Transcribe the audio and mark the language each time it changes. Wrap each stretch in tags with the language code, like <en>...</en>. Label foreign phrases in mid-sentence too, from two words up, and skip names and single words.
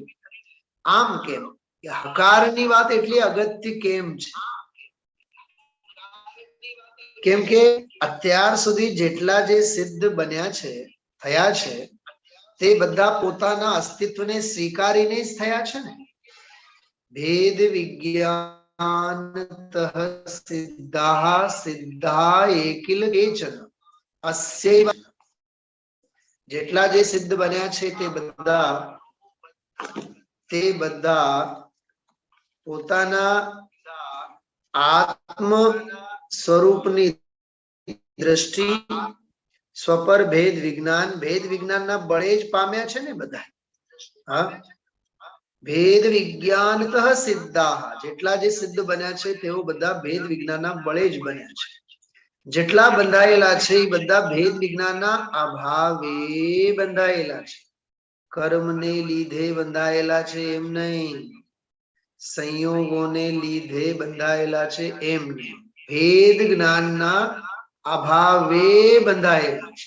<gu>આમ કેમ કે હકારની વાત એટલી અગત્ય કેમ છે? કેમ કે અત્યાર સુધી જેટલા જે સિદ્ધ બન્યા છે, થયા છે, તે બધા પોતાના અસ્તિત્વને સ્વીકારીને જ થયા છે ને।</gu> <sa>भेद विज्ञानतः सिद्धाः सिद्धा एकिल केचन अस्यैव।</sa> <gu>જેટલા જે સિદ્ધ બન્યા છે તે બધા પોતાના આત્મ સ્વરૂપની દ્રષ્ટિ સ્વપર ભેદ વિજ્ઞાનના બળે જ પામ્યા છે ને બધા। હા,</gu> <sa>भेद विज्ञानतः सिद्धाः,</sa> <gu>જેટલા જે સિદ્ધ બન્યા છે તેઓ બધા ભેદ વિજ્ઞાનના બળે જ બન્યા છે। જેટલા બંધાયેલા છે એ બધા ભેદ વિજ્ઞાનના અભાવે બંધાયેલા છે। કર્મને લીધે બંધાયેલા છે એમ નહીં, સંયોગોને લીધે બંધાયેલા છે એમ નહીં, ભેદ જ્ઞાનના અભાવે બંધાયેલા છે।</gu>